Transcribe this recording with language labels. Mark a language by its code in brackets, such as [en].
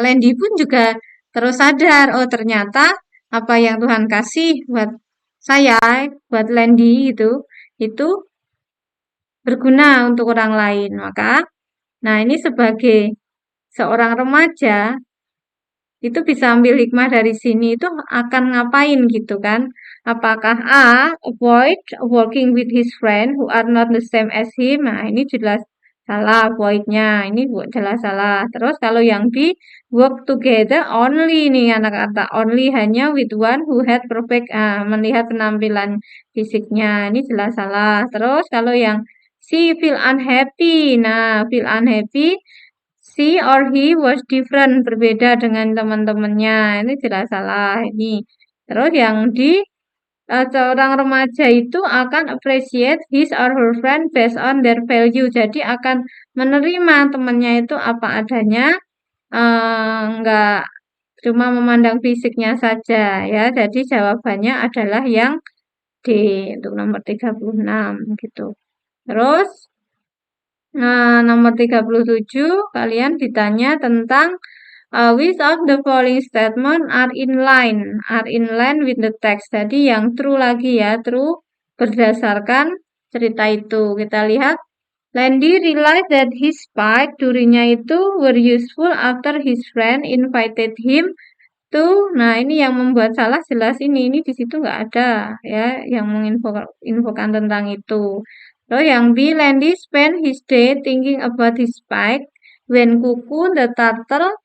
[id] Landy pun juga terus sadar, oh ternyata apa yang Tuhan kasih buat saya, buat Landy itu berguna untuk orang lain. Maka, nah ini sebagai seorang remaja, itu bisa ambil hikmah dari sini itu akan ngapain gitu kan. Apakah [en] A, avoid working with his friend who are not the same as him. [id] Nah, ini jelas salah avoidnya. Ini jelas salah. Terus kalau yang B, [en] work together only [id] nih anak kata only hanya [en] with one who had perfect [id] melihat penampilan fisiknya. Ini jelas salah. Terus kalau yang C, feel unhappy. Nah, [en] feel unhappy she or he was different, [id] berbeda dengan teman-temannya. Ini jelas salah ini. Terus yang di seorang remaja itu akan [en] appreciate his or her friend based on their value. [id] Jadi akan menerima temannya itu apa adanya, enggak cuma memandang fisiknya saja ya. Jadi jawabannya adalah yang D untuk nomor 36 gitu. Terus nomor 37 kalian ditanya tentang [en] which of the following statement are in line with the text. [id] Jadi yang true lagi ya, true berdasarkan cerita itu. Kita lihat [en] Landy realized that his spike [id] durinya itu [en] were useful after his friend invited him to. [id] Nah, ini yang membuat salah jelas ini di situ nggak ada ya yang menginfokan tentang itu. Lalu yang [en] B, Landy spent his day thinking about his spike when Kuku the turtle.